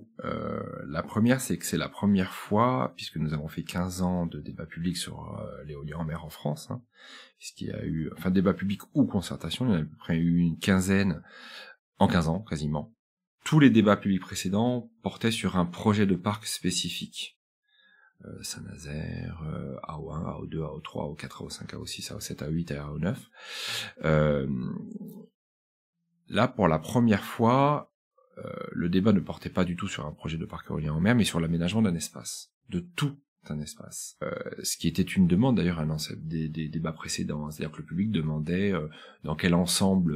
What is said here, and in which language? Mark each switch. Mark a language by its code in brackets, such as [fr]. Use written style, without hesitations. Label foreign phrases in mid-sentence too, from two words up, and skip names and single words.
[fr] La première, c'est que c'est la première fois, puisque nous avons fait 15 ans de débat public sur l'éolien en mer en France, puisqu'il y a eu, enfin débat public ou concertation, il y en a à peu près eu une quinzaine en 15 ans, quasiment. Tous les débats publics précédents portaient sur un projet de parc spécifique. Saint-Nazaire, AO1, AO2, AO3, AO4, AO5, AO6, AO7, AO8 et AO9. Là, pour la première fois, le débat ne portait pas du tout sur un projet de parc éolien en mer, mais sur l'aménagement d'un espace, de tout un espace. Ce qui était une demande d'ailleurs des débats précédents, c'est-à-dire que le public demandait dans quel ensemble.